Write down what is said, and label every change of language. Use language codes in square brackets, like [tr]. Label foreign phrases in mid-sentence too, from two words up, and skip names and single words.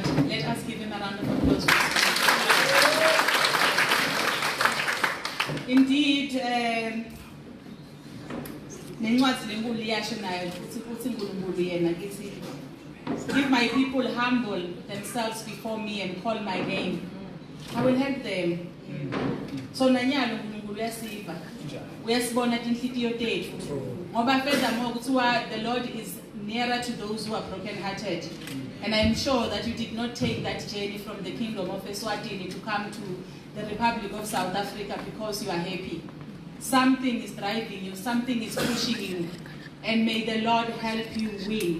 [en] Let us give him a round of applause. Indeed, if my people humble themselves before me and call my name, I will help them. [ss] So nanyalo uNkulunkulu uyasiva. Uyasibona inhliziyo tethu. Ngoba furthermore kuthiwa the Lord is nearer to those who are broken-hearted. [en] And I'm sure that you did not take that journey from the kingdom of Eswatini to come to the Republic of South Africa because you are happy. Something is driving you, something is pushing you, and may the Lord help you win.